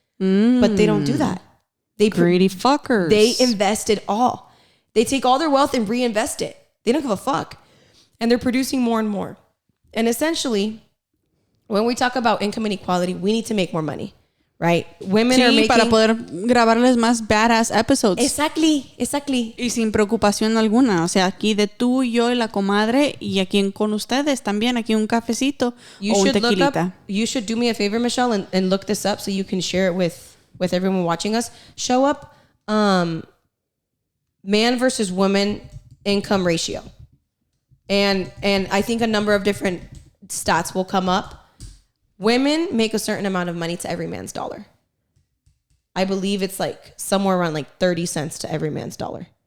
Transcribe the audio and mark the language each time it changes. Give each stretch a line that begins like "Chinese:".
English: But they don't do that. Greedy fuckers. They invest it all. They take all their wealth and reinvest it. They don't give a fuck. And they're producing more and more. And essentially, when we talk about income inequality, we need to make more money, right? Women are making...
Spanish: para poder grabarles más
English: badass episodes. Exactly.
Spanish: Y sin preocupación alguna. O sea, aquí de tú, yo y la comadre, y aquí con ustedes también, aquí un cafecito o un tequilita.
English: You should do me a favor, Michelle, and look this up so you can share it with everyone watching us. Show up man versus woman income ratio. And I think a number of different stats will come up. Women make a certain amount of money to every man's dollar. I believe it's like somewhere around like 30 cents to every man's dollar.